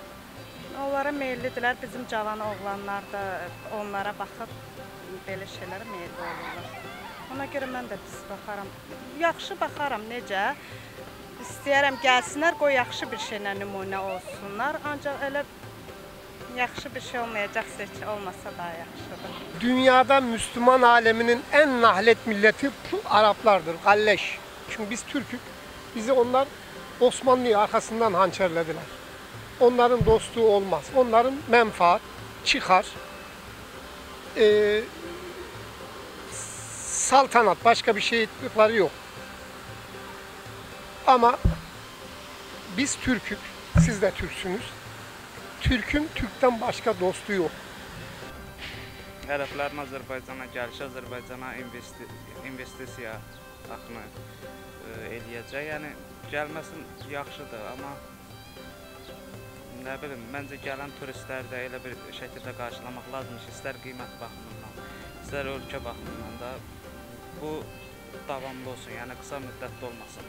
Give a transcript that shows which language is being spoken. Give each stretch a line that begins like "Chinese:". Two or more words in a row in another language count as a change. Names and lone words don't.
Azerbaijani: Onlara meyillidirlər, bizim cavan oğlanlar da onlara baxıb belə şeylərə meyilli olurlar. Ona görə mən də pis baxaram. Yaxşı baxaram, necə? İstəyərəm gəlsinlər, qoy yaxşı bir şeylə nümunə olsunlar. Ancaq elə yaxşı bir şey olmayacaqsa ki, olmasa daha yaxşıdır.
Turkish: Dünyada Müslüman aleminin en nahlet milleti Araplardır, galleş. Çünkü biz Türk'ük, bizi onlar Osmanlı'yı arkasından hançerlediler. Onların dostluğu olmaz, onların menfaat, çıkar, saltanat, başka bir şeylikleri yok. Ama biz Türk'ük, siz de Türksünüz. Türk'ün Türk'ten başka dostu yok.
Azerbaijani: Ərəblərin Azərbaycana gəlişi, Azərbaycana investisiya axını eləyəcək. Yəni, gəlməsin yaxşıdır, amma nə bilim, məncə gələn turistləri də elə bir şəkildə qarşılamaq lazımdır ki, istər qiymət baxımından, istər ölkə baxımından da bu davamlı olsun, yəni qısa müddətli olmasın.